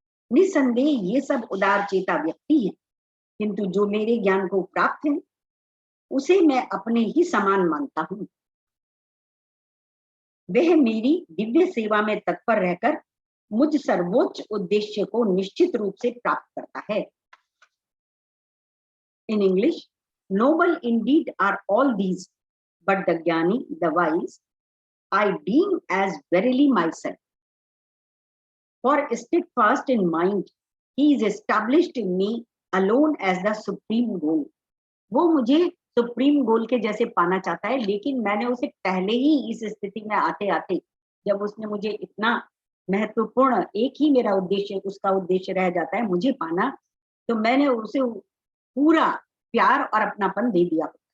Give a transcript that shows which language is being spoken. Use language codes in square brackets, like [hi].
[hi] निसंदेह ये सब उदार चेता व्यक्ति है, किंतु जो मेरे ज्ञान को प्राप्त है उसे मैं अपने ही समान मानता हूं। वह मेरी दिव्य सेवा में तत्पर रहकर मुझ सर्वोच्च उद्देश्य को निश्चित रूप से प्राप्त करता है। [en] In English, noble indeed are all these, but the Jnani, the wise, I deem as verily myself. For steadfast in mind, he is established in me alone as the supreme goal. [hi] वो मुझे supreme गोल के जैसे पाना चाहता है, लेकिन मैंने उसे पहले ही इस स्थिति में आते आते, जब उसने मुझे इतना महत्वपूर्ण एक ही मेरा उद्देश्य, उसका उद्देश्य रह जाता है मुझे पाना, तो मैंने उसे पूरा प्यार और अपनापन दे दिया।